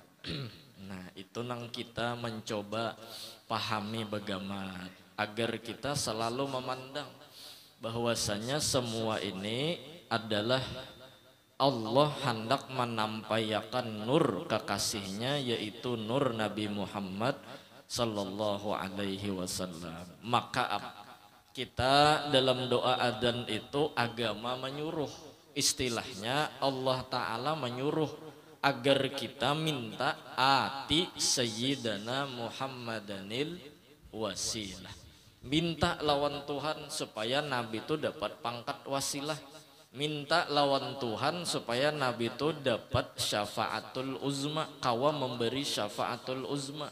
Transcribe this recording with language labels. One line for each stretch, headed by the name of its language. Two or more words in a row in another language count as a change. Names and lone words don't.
Indonesian: Nah, itu nang kita mencoba pahami bagaimana agar kita selalu memandang bahwasanya semua ini adalah Allah hendak menampaikan nur kekasihnya, yaitu nur Nabi Muhammad
Arabic: sallallahu alaihi wasallam.
Indonesian: Maka kita dalam doa adzan itu agama menyuruh, istilahnya Allah Ta'ala menyuruh agar kita minta ati
Arabic: Sayyidana Muhammadanil wasilah,
Indonesian: minta lawan Tuhan supaya Nabi itu dapat pangkat wasilah, minta lawan Tuhan supaya Nabi itu dapat
Arabic: syafaatul uzma,
Indonesian: kawa memberi
Arabic: syafaatul uzma.